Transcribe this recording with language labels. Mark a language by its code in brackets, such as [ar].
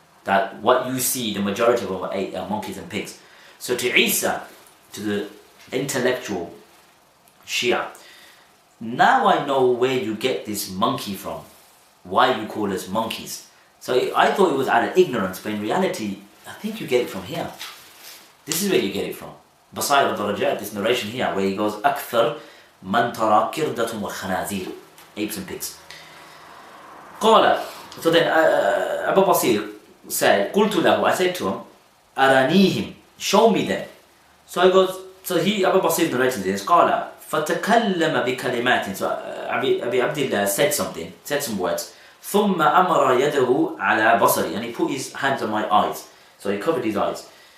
[en] That what you see, the majority of them are monkeys and pigs. So to Isa, to the intellectual Shia, now I know where you get this monkey from. Why you call us monkeys. So I thought it was out of ignorance, but in reality, I think you get it from here. This is where you get it from. Basair al-Darajat, this narration here, where he goes, Akthar [ar] من ترى كردة وخنازير, [en] apes and pigs. [ar] قال, [en] so then Abu Basir said, [ar] قلت له, [en] I said to him, [ar] أرانيهم, [en] show me them. So he goes, so Abu Basir narrated this, [ar] قال فتكلم بكلمات, [en] so Abi Abdullah said some words, [ar] ثم أمر يده على بصري, [en] and he put his hands on my eyes, so he covered his eyes.